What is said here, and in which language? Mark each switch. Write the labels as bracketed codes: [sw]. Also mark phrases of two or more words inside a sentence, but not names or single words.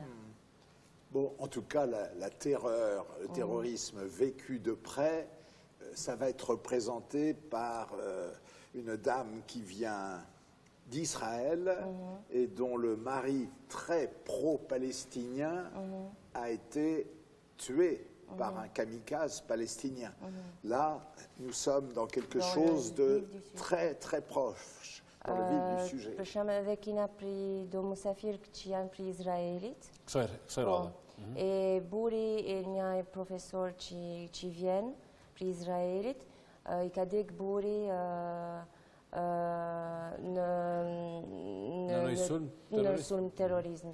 [fr] Bon, en tout cas, la terreur, le terrorisme vécu de près, ça va être représenté par une dame qui vient d'Israël et dont le mari très pro-palestinien a été tué par un kamikaze palestinien. Là, nous sommes dans quelque chose de très, très proche, dans le vif du sujet. [sq] Për shembull edhe kina pri do musafir që janë pri Izraelit. Kësaj radhe. E buri e një profesor që vjen pri Izraelit, i ka dek buri në sulm terrorizm.